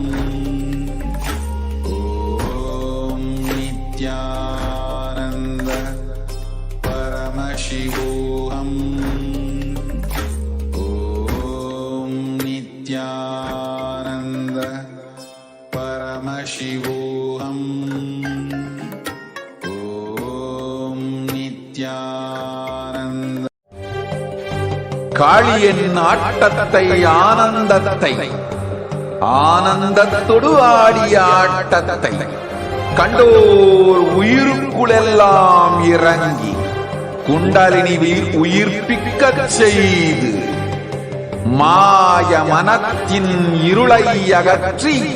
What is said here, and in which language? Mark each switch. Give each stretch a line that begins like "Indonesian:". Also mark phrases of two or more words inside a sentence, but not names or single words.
Sanskrit: ॐ नित्यानन्द परमशिवोऽहम्. ॐ नित्यानन्द परमशिवोऽहम्. ॐ नित्यानन्द.
Tamil: காளியின் ஆட்டத்தை ஆனந்தத்தை ஆனந்தத்தொடு ஆடிய ஆட்டத்தை கண்டோர் உயிருக்குளெல்லாம் இறங்கி குண்டலினிவில் உயிர்ப்பிக்கச் செய்து மாய மனத்தின் இருளை அகற்றி